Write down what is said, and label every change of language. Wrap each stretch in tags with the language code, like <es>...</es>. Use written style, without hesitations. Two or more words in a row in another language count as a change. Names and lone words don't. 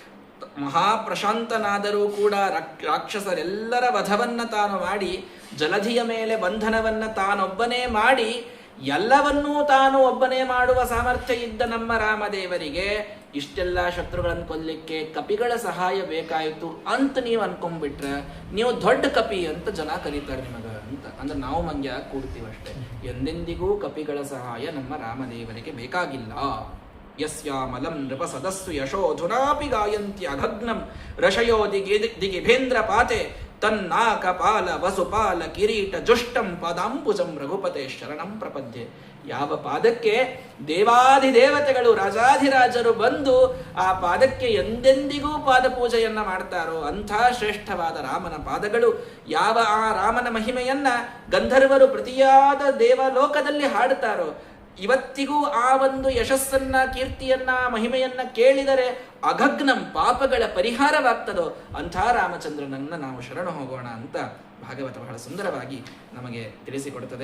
<kn>ಮಹಾಪ್ರಶಾಂತನಾದರೂ ಕೂಡ ರಾಕ್ಷಸರೆಲ್ಲರ ವಧವನ್ನ ತಾನು ಮಾಡಿ, ಜಲಧಿಯ ಮೇಲೆ ಬಂಧನವನ್ನ ತಾನೊಬ್ಬನೇ ಮಾಡಿ, ಎಲ್ಲವನ್ನೂ ತಾನು ಒಬ್ಬನೇ ಮಾಡುವ ಸಾಮರ್ಥ್ಯ ಇದ್ದ ನಮ್ಮ ರಾಮದೇವರಿಗೆ ಇಷ್ಟೆಲ್ಲ ಶತ್ರುಗಳನ್ನು ಕೊಲ್ಲಿಕ್ಕೆ ಕಪಿಗಳ ಸಹಾಯ ಬೇಕಾಯಿತು ಅಂತ ನೀವು ಅನ್ಕೊಂಡ್ಬಿಟ್ರೆ ನೀವು ದೊಡ್ಡ ಕಪಿ ಅಂತ ಜನ ಕರೀತಾರೆ ನಿಮಗ ಅಂತ. ಅಂದ್ರೆ ನಾವು ಮಂಗ್ಯ ಕೂಡ್ತೀವಷ್ಟೇ. ಎಂದೆಂದಿಗೂ ಕಪಿಗಳ ಸಹಾಯ ನಮ್ಮ ರಾಮದೇವರಿಗೆ ಬೇಕಾಗಿಲ್ಲ.</kn> <sa>ಯಸ್ಯಾಮಲಂ ನೃಪ ಸದಸ್ಸು ಯಶೋಧುನಾಪಿ ಗಾಯಂತಿ ಅಘಗ್ನಂ ರಶಯೋ ದಿಗಿಭೇಂದ್ರ ಪಾತೆ ತನ್ನಾಕಪಾಲ ವಸುಪಾಲ ಕಿರೀಟ ಜುಷ್ಟಂ ಪದಾಂಬುಜಂ ರಘುಪತೆ ಶರಣಂ ಪ್ರಪದ್ಯೆ.</sa> <kn>ಯಾವ ಪಾದಕ್ಕೆ ದೇವಾಧಿದೇವತೆಗಳು ರಾಜಾಧಿರಾಜರು ಬಂದು ಆ ಪಾದಕ್ಕೆ ಎಂದೆಂದಿಗೂ ಪಾದ ಪೂಜೆಯನ್ನ ಮಾಡ್ತಾರೋ ಅಂಥ ಶ್ರೇಷ್ಠವಾದ ರಾಮನ ಪಾದಗಳು. ಯಾವ ಆ ರಾಮನ ಮಹಿಮೆಯನ್ನ ಗಂಧರ್ವರು ಪ್ರತಿಯಾದ ದೇವಲೋಕದಲ್ಲಿ ಹಾಡುತ್ತಾರೋ, ಇವತ್ತಿಗೂ ಆ ಒಂದು ಯಶಸ್ಸನ್ನ, ಕೀರ್ತಿಯನ್ನ, ಮಹಿಮೆಯನ್ನ ಕೇಳಿದರೆ ಅಘಗ್ನಂ ಪಾಪಗಳ ಪರಿಹಾರವಾಗ್ತದೋ ಅಂಥ ರಾಮಚಂದ್ರನನ್ನ ನಾವು ಶರಣ ಹೋಗೋಣ ಅಂತ ಭಾಗವತ ಬಹಳ ಸುಂದರವಾಗಿ ನಮಗೆ ತಿಳಿಸಿಕೊಡುತ್ತದೆ.</kn>